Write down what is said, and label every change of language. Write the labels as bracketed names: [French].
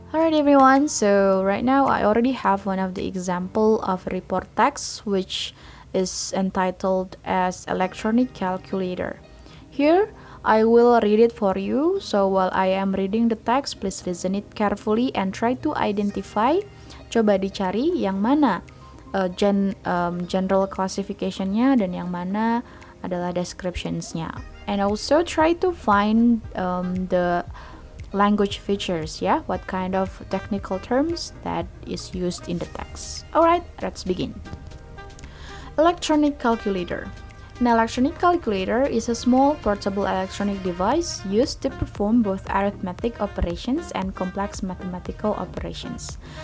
[English] Alright everyone, so right now I already have one of the example of report text which is entitled as electronic calculator. Here I will read it for you, so while I am reading the text please listen it carefully and try to identify. [Indonesian] Coba dicari yang mana general classification-nya dan yang mana adalah descriptions-nya. [English] And also try to find the language features, yeah, what kind of technical terms that is used in the text. Alright, let's begin. Electronic calculator. An electronic calculator is a small portable electronic device used to perform both arithmetic operations and complex mathematical operations.